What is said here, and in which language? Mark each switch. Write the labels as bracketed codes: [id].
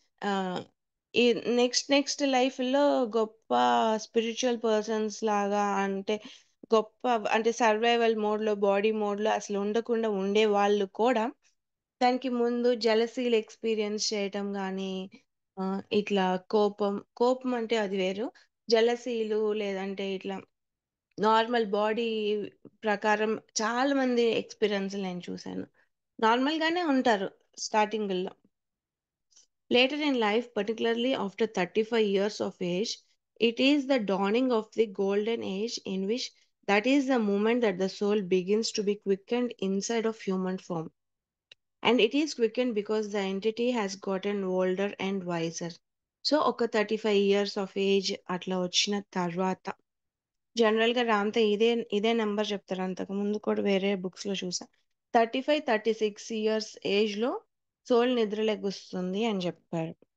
[te] ఆహ్, ఈ నెక్స్ట్ లైఫ్‌లో గొప్ప స్పిరిచ్యువల్ పర్సన్స్ లాగా అంటే గొప్ప అంటే సర్వైవల్ మోడ్‌లో, బాడీ మోడ్‌లో అసలు ఉండకుండా ఉండేవాళ్ళు కూడా దానికి ముందు జెలసీలు ఎక్స్‌పీరియన్స్ చేయటం గానీ, ఇట్లా కోపం అంటే అది వేరు. జెలసీలు లేదంటే ఇట్లా నార్మల్ బాడీ ప్రకారం చాలా మంది ఎక్స్‌పీరియన్స్‌లు నేను చూసాను. నార్మల్‌గానే ఉంటారు స్టార్టింగుల్లో. [en] Later in life, particularly after 35 years of age, it is the dawning of the golden age in which that is the moment that the soul begins to be quickened inside of human form. And it is quickened because the entity has gotten older and wiser. [te] So ఒక 35 years of age అట్లా వచ్చిన తర్వాత జనరల్‌గా ఇదే number చెప్తారు. అంతకుముందు కూడా వేరే బుక్స్‌లో చూసా. 35, 36 ఇయర్స్ ఏజ్‌లో సోల్ నిద్రలెగుస్తుంది అని చెప్పారు.